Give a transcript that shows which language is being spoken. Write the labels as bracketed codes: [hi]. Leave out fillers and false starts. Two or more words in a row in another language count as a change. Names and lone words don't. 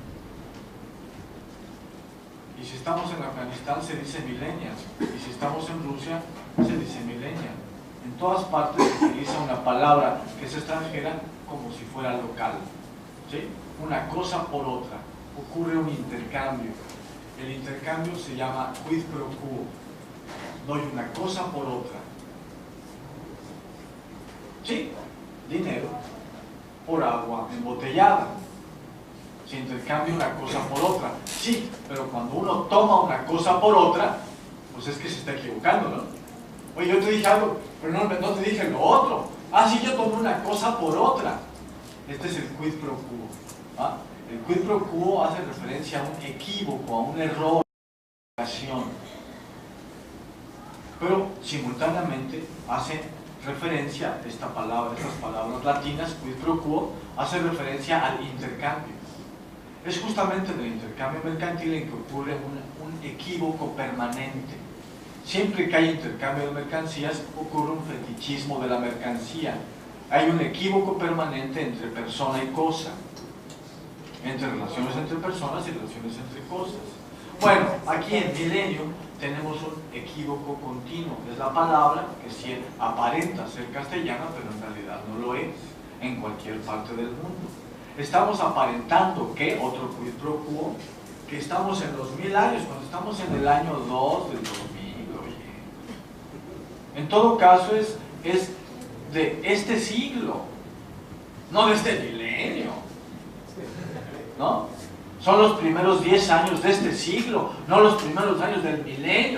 [es] Y si estamos en Afganistán, se dice millennials. Y si estamos en Rusia, se dice millennial. En todas partes se utiliza una palabra que es extranjera como si fuera local, ¿sí? Una cosa por otra, ocurre un intercambio. El intercambio se llama [la] quid pro quo, [es] doy una cosa por otra, ¿sí? Dinero. por agua embotellada. Se intercambia una cosa por otra. Sí, pero cuando uno toma una cosa por otra, pues es que se está equivocando, ¿no? Oye, yo te dije algo, pero no te dije lo otro. Ah, sí, yo tomé una cosa por otra. Este es el [la] quid pro quo. [es] ¿Ah? El [la] quid pro quo [es] hace referencia a un equívoco, a un error, pero simultáneamente hace referencia a estas palabras latinas, [la] quid pro quo, [es] hace referencia al intercambio. Es justamente en el intercambio mercantil en que ocurre un equívoco permanente. Siempre que hay intercambio de mercancías, ocurre un fetichismo de la mercancía. Hay un equívoco permanente entre persona y cosa, entre relaciones entre personas y relaciones entre cosas. Bueno, aquí en milenio tenemos un equívoco continuo. Es la palabra que sí aparenta ser castellana, pero en realidad no lo es, en cualquier parte del mundo. Estamos aparentando que, otro [la] quid pro quo, [es] que estamos en los 1000 años, cuando estamos en el año 2 del 2000, oye. En todo caso es de este siglo, no de este milenio, ¿no? Son los primeros 10 años de este siglo, no los primeros años del milenio.